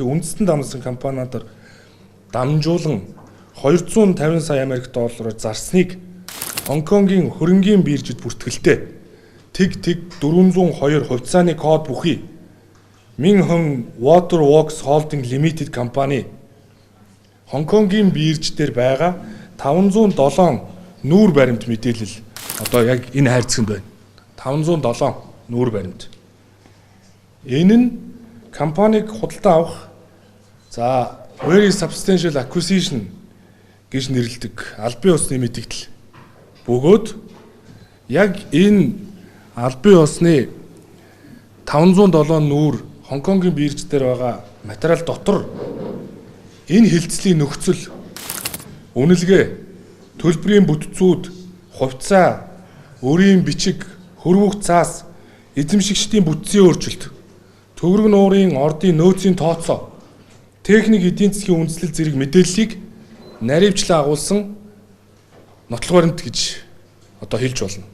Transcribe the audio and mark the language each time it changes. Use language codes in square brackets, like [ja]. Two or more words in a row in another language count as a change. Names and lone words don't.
[mn] үндэстэн дамнасан компаниудаар дамжуулан 250 сая Америк доллараар зарсныг Хонконгийн хөрөнгийн биржид бүртгэлтэй тэг 402 хувьцааны код бүхий Minhong Waterworks Holding Limited компани Хонконгийн бирж дээр байгаа 507 нүүр баримт мэдээлэл одоо яг энэ хайрцагт байна. 507 нүүр баримт. Энэ нь компаниг худалдан авах за [en] very substantial acquisition [mn] гэж нэрлэдэг албан ёсны мэдээлэл. Бөгөөд яг энэ албан ёсны 507 нүүр Хонконгийн бирж дээр байгаа материал дотор энэ хилцлийн нөхцөл үнэлгээ төлбөрийн бүтцүүд хувьцаа өрийн бичиг хөрвөх цаас эзэмшигчдийн бүтцийн өөрчлөлт төвөрг нуурын ордын нөөцийн тооцоо техник эдийн засгийн үндэслэл зэрэг мэдээллийг наривчлан агуулсан нотлох баримт гэж одоо хэлж болно.